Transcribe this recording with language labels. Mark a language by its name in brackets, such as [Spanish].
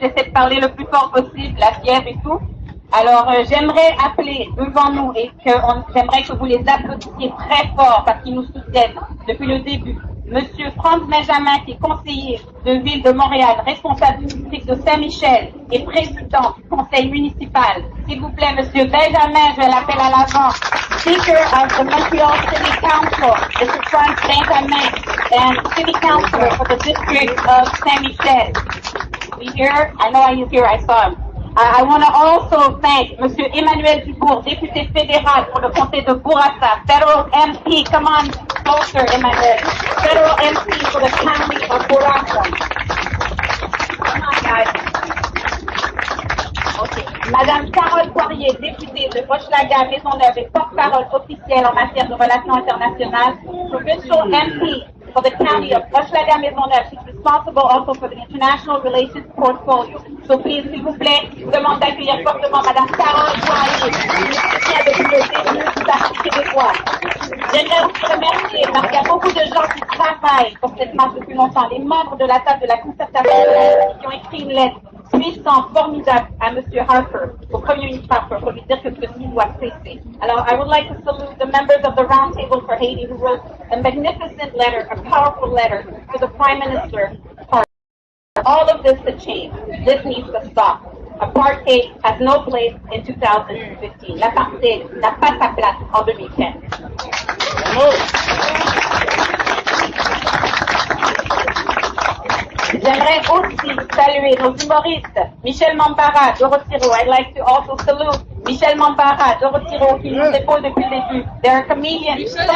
[French] J'essaie de parler le plus fort possible, la fièvre et tout. Alors, j'aimerais appeler devant nous et j'aimerais que vous les applaudissiez très fort parce qu'ils nous soutiennent depuis le début. Monsieur Franz Benjamin, qui est conseiller de ville de Montréal, responsable du district de Saint-Michel et président du conseil municipal. S'il vous plaît, Monsieur Benjamin, je l'appelle à l'avant. [English] Speaker of the Montreal City Council, Mr. Franz Benjamin, and City Councilor for the district of Saint-Michel. We here? I know he's here, I saw him. I want to also thank Monsieur Emmanuel Dubourg, [French] député fédéral pour le comté de Bourassa, [English] federal MP, come on closer, Emmanuel, federal MP for the county of Bourassa. Come on, guys. Okay. [French] Madame Carole Poirier, députée de Hochelaga Maisonneuve et porte-parole officielle en matière de relations internationales, [English] provincial MP for the county of Hochelaga Maisonneuve. She's responsible also for the international relations portfolio. [French] So please, s'il vous plaît, je vous demande d'accueillir fortement Madame Carole Poirier, qui vient depuis le début du Parti québécois. J'aimerais vous remercier parce qu'il y a beaucoup de gens qui travaillent pour cette marche depuis longtemps. Les membres de la table de la concertation qui ont écrit une lettre. puissant, formidable à M. Harper, au Premier ministre Harper, pour lui dire que ceci doit cesser. [English] Alors, I would like to salute the members of the Round Table for Haiti who wrote a magnificent letter, a powerful letter to the Prime Minister Harper. All of this to change. This needs to stop. Apartheid has no place in 2015. [French] L'apartheid n'a pas sa place en 2015. J'aimerais aussi saluer nos humoristes, Michel Mambara, Dorotiro. [English] I'd like to also salute Michel Mambara, Dorotiro, [French] qui nous épaulent depuis le début. [English] They're comedians.